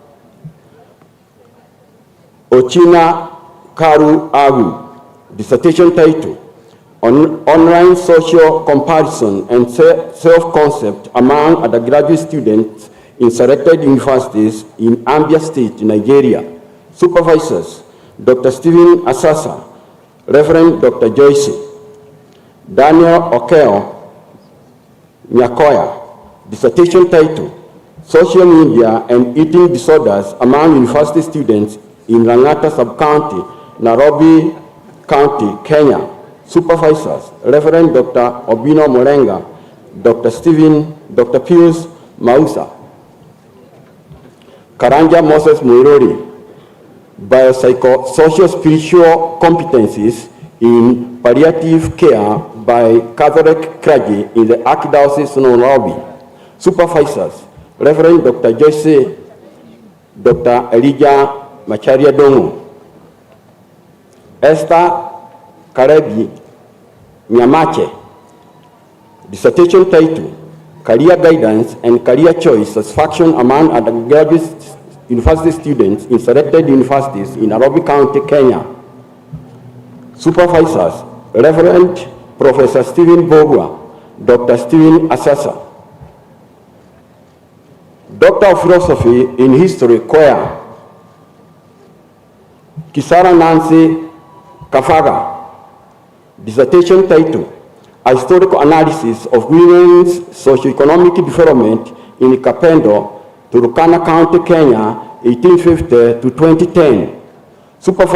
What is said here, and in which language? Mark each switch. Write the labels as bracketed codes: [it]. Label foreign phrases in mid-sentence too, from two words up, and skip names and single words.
[en] Ochina Karu Agu, dissertation title, Online Social Comparison and Self-Concept Among Undergraduate Students in Selected Universities in Ambia State, Nigeria. Supervisors, Dr. Stephen Asasa, Reverend Dr. Joyce. Daniel Okeo Nyakoya, dissertation title, Social Media and Eating Disorders Among University Students in Langata Sub-County, Nairobi County, Kenya. Supervisors, Reverend Dr. Obino Morenga, Dr. Pius Mausa. Karanja Moses Muirori, Biopsychosocial Spiritual Competencies in Palliative Care by Catholic Clergy in the Archdiocese of Nairobi. Supervisors, Reverend Dr. Joyce, Dr. Elijah Macharia Dongo. Esther Karebi Nyamache, dissertation title, Career Guidance and Career Choice Satisfaction Among Undergraduate University Students in Selected Universities in Nairobi County, Kenya. Supervisors, Reverend Professor Stephen Bogwa, Dr. Stephen Asasa. Doctor of Philosophy in History, CUEA, Kisara Nancy Kafaga, dissertation title, A Historical Analysis of Women's Socioeconomic Development in Kapendo, Turkana County, Kenya, 1850 to 2010.